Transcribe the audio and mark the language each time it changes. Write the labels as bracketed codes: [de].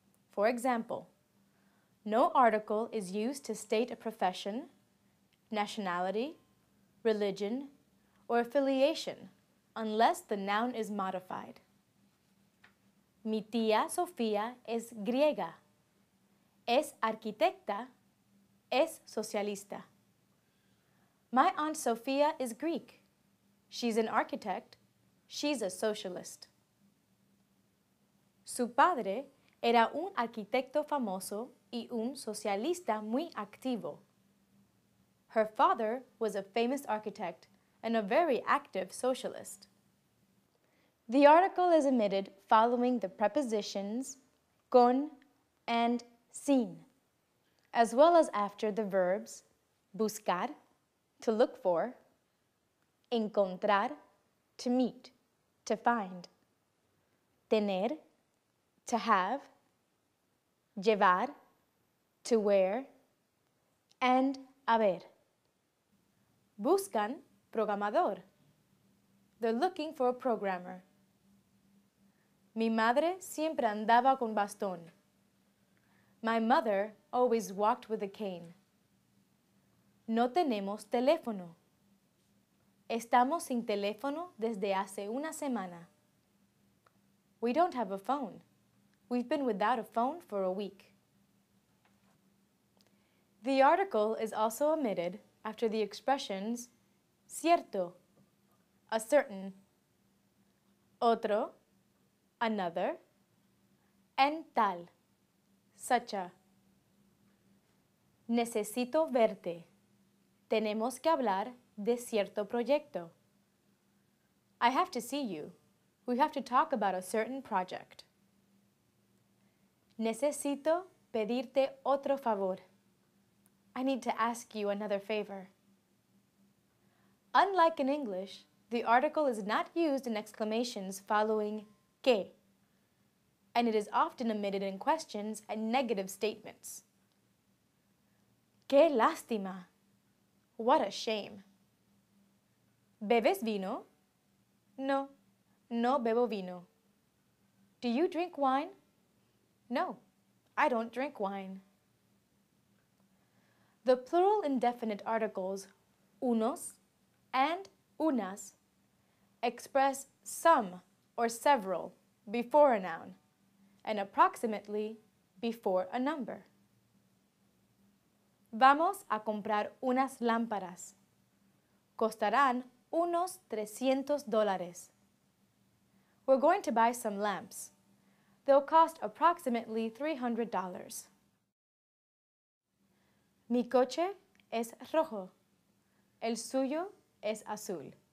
[en] For example, no article is used to state a profession, nationality, religion, or affiliation unless the noun is modified. [es] Mi tía Sofía es griega, es arquitecta, es socialista. [en] My Aunt Sophia is Greek. She's an architect, she's a socialist. [es] Su padre era un arquitecto famoso y un socialista muy activo. [en] Her father was a famous architect and a very active socialist. The article is omitted following the prepositions con and sin, as well as after the verbs buscar, to look for, encontrar, to meet, to find, tener, to have, llevar, to wear, and haber. [es] Buscan programador. [en] They're looking for a programmer. [es] Mi madre siempre andaba con bastón. [en] My mother always walked with a cane. [es] No tenemos teléfono. Estamos sin teléfono desde hace una semana. [en] We don't have a phone. We've been without a phone for a week. The article is also omitted after the expressions cierto, a certain, otro, another, and tal, such a. [es] Necesito verte. Tenemos que hablar de cierto proyecto. [en] I have to see you. We have to talk about a certain project. [es] Necesito pedirte otro favor. [en] I need to ask you another favor. Unlike in English, the article is not used in exclamations following que, and it is often omitted in questions and negative statements. [es] Qué lástima! [en] What a shame! [es] ¿Bebes vino? No, no bebo vino. [en] Do you drink wine? No, I don't drink wine. The plural indefinite articles unos and unas express some or several before a noun and approximately before a number. [es] Vamos a comprar unas lámparas. Costarán unos $300. [en] We're going to buy some lamps. They'll cost approximately $300. [es] Mi coche es rojo. El suyo es azul.